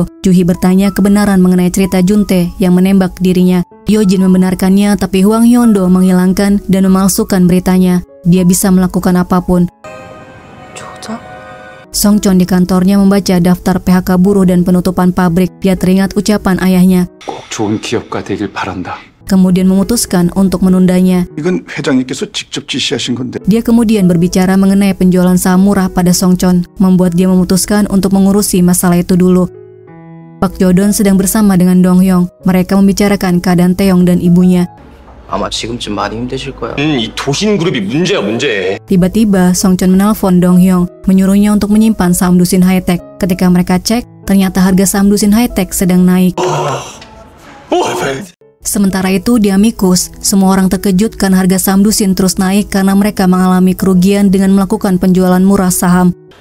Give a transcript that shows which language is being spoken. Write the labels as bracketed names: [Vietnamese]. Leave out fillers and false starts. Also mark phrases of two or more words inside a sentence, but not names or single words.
[Indonesian] Juhi bertanya kebenaran mengenai cerita Juntae yang menembak dirinya. Yojin membenarkannya, tapi Hwang Hyeon-do menghilangkan dan memalsukan beritanya. Dia bisa melakukan apapun. Songchon di kantornya membaca daftar PHK buruh dan penutupan pabrik. Dia teringat ucapan ayahnya. [Korean] 꼭 좋은 기업가 되길 바란다. [Indonesian] Kemudian memutuskan untuk menundanya. [Korean] 이건 회장님께서 직접 지시하신 건데. [Indonesian] Dia kemudian berbicara mengenai penjualan saham murah pada Songchon, membuat dia memutuskan untuk mengurusi masalah itu dulu. Pak Jodon sedang bersama dengan Dong Hyung. Mereka membicarakan keadaan Taeyong dan ibunya. [Korean] 아마 지금쯤 많이 힘드실 거야. 이 도신그룹이 문제야 문제. [Indonesian] Tiba-tiba Songchon menelpon Dong Hyung, menyuruhnya untuk menyimpan saham Dusin High Tech. Ketika mereka cek, ternyata harga saham Dusin High-Tech sedang naik. Sementara itu di Amicus, semua orang terkejut karena harga saham Dusin terus naik karena mereka mengalami kerugian dengan melakukan penjualan murah saham.